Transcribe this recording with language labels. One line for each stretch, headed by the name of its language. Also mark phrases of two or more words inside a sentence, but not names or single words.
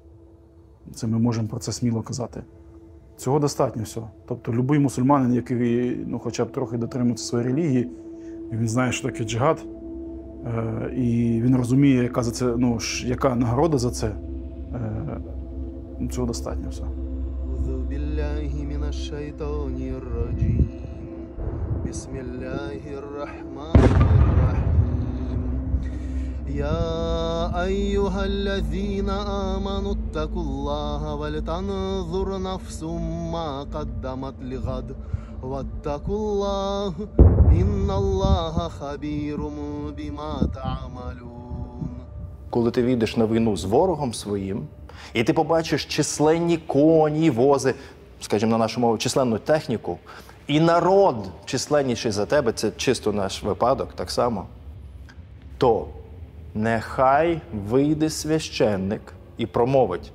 Ukrainian: Це ми можемо про це сміло казати. Цього достатньо все. Тобто будь-який мусульманин, який хоча б трохи дотримується своєї релігії, він знає, що таке джихад, і він розуміє, яка за це, яка нагорода за це. Цього достатньо все.
Arabic: يا أيها الذين آمنوا اتقوا الله ولتنظر نفس ما قدمت لغد واتقوا الله إن الله خبير بما تعملون.
Ukrainian: Коли ти вийдеш на війну з ворогом своїм, і ти побачиш численні коні, вози, скажімо на нашу мову, численну техніку, і народ численніший за тебе, це чисто наш випадок так само, то нехай вийде священник і промовить.